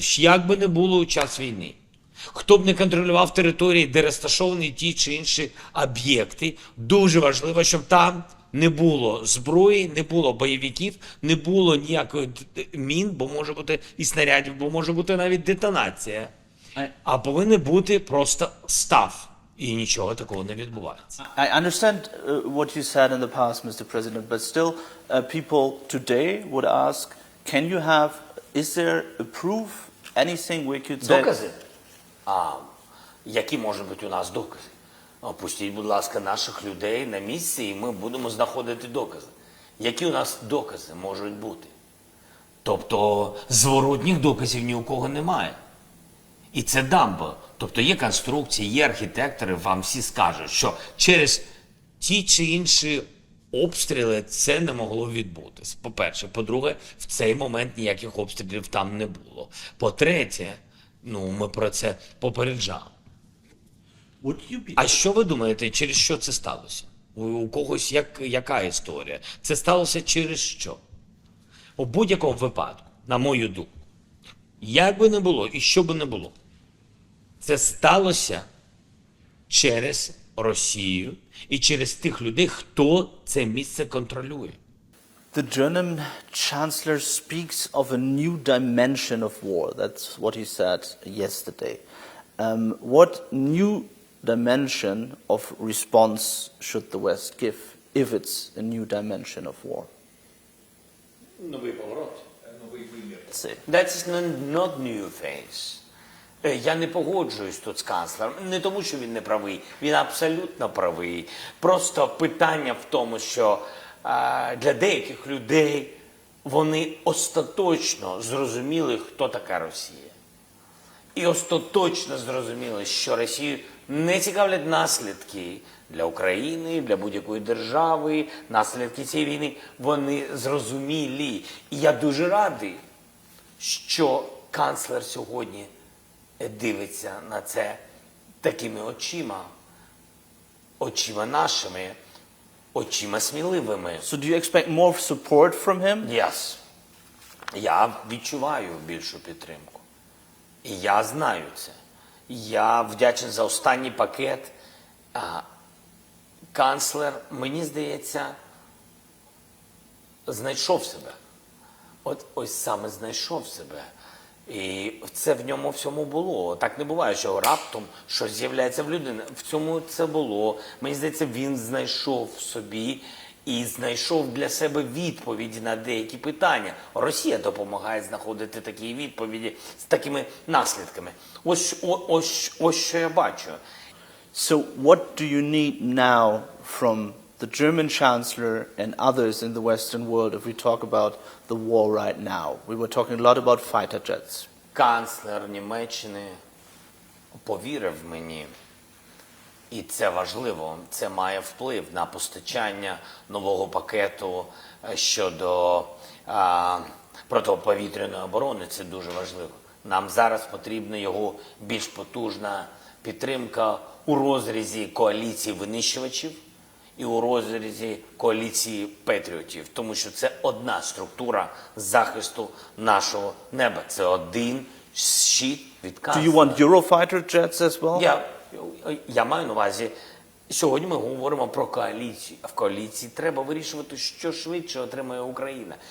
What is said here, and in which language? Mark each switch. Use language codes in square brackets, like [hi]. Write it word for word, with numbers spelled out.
[uk] Ж Як би не було у час війни. Хто б не контролював території, де розташовані ті чи інші об'єкти, дуже важливо, щоб там не було зброї, не було бойовиків, не було ніякої д- д- мін, бо може бути і снарядів, бо може бути навіть детонація. [en] I- [uk] А повинен бути просто став. І нічого такого не відбувається. [en] I understand uh, what you said in the past, Mister President, but still, uh, people today would ask, can you have, is there a proof, anything we could say? [uk] Докази? А які можуть бути у нас докази? Опустіть, будь ласка, наших людей на місці, і ми будемо знаходити докази. Які у нас докази можуть бути? Тобто зворотніх доказів ні у кого немає. І це дамба. Тобто є конструкції, є архітектори, вам всі скажуть, що через ті чи інші обстріли це не могло відбутись. По-перше, по-друге, в цей момент ніяких обстрілів там не було. По-третє, ну ми про це попереджали. [en] Would you be [uk] А що ви думаєте, через що це сталося? У, у когось як, яка історія? Це сталося через що? У будь-якому випадку, на мою думку, як би не було і що би не було, це сталося через Росію і через тих людей, хто це місце контролює. [en] The German chancellor speaks of a new dimension of war. That's what he said yesterday. Um, what new dimension of response should the West give, if it's a new dimension of war? [uk] Новий поворот. Новий вимір. [en] That's not new things. [uk] Я не погоджуюсь тут з канцлером. Не тому, що він не правий. Він абсолютно правий. Просто питання в тому, що а, для деяких людей вони остаточно зрозуміли, хто така Росія. І остаточно зрозуміли, що Росію не цікавлять наслідки для України, для будь-якої держави, наслідки цієї війни. Вони зрозумілі. І я дуже радий, що канцлер сьогодні дивиться на це такими очима, очима нашими, очима сміливими. [en] So do you expect more support from him? Yes. [uk] Я відчуваю більшу підтримку. І я знаю це. Я вдячний за останній пакет. А, канцлер, мені здається, знайшов себе. От ось саме знайшов себе. І це в ньому всьому було. Так не буває, що раптом щось з'являється в людині. В цьому це було. Мені здається, він знайшов в собі і знайшов для себе відповіді на деякі питання. Росія допомагає знаходити такі відповіді з такими наслідками. Ось, о- ось, ось що я бачу. [en] So what do you need now from the German chancellor and others in the Western world if we talk about the war right now? We were talking a lot about fighter jets. [uk] Канцлер Німеччини повірив мені, і це важливо, це має вплив на постачання нового пакету щодо а, протиповітряної оборони, це дуже важливо. Нам зараз потрібна його більш потужна підтримка у розрізі коаліції винищувачів і у розрізі коаліції патріотів, тому що це одна структура захисту нашого неба. Це один щит від канцлера. [en] Do you want Eurofighter jets as well? [uk] Я, я маю на увазі, сьогодні ми говоримо про коаліцію. А в коаліції треба вирішувати, що швидше отримає Україна.